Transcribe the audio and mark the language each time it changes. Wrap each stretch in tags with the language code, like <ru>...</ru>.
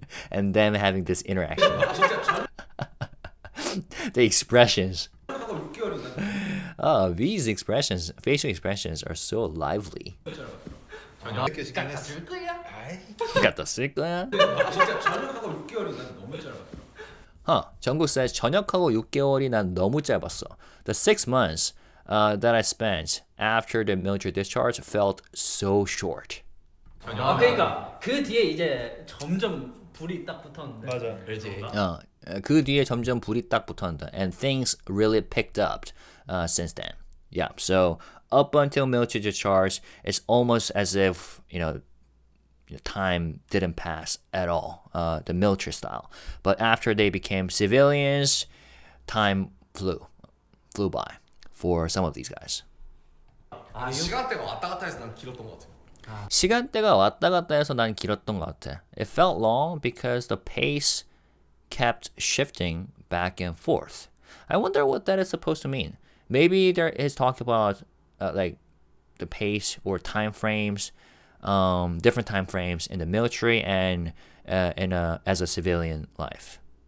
<en>And them having this interaction. The expressions. Oh, V's expressions, facial expressions are so lively.</en> <ko>느껴지긴 했어요. 줄 거야? 갖다 쓸 거야? 진짜 전역하고 6개월이 난 너무 짧아.</ko> <en>Jungkook says</en> <ko>전역하고 6개월이 난 너무 짧았어.</ko> <en>The 6 months that I spent after the military discharge felt so short.</en> <ko>그러니까 그 뒤에 이제 점점 불이 딱 붙었는데. 맞아. 그렇지. 그 뒤에 점점 불이 딱 붙었는데</ko> <en>and things really picked up since then. Yeah, so up until military discharge, it's almost as if, time didn't pass at all, the military style. But after they became civilians, time flew by for some of these guys.</en> <ko>시간대가 왔다 갔다 해서 난 길었던 것 같아. 시간대가 왔다 갔다 해서 난 길었던 것 같아.</ko> <en>It felt long because the pace kept shifting back and forth. I wonder what that is supposed to mean. Maybe there is talk about like the pace or time frames, different time frames in the military and as a civilian life.</en>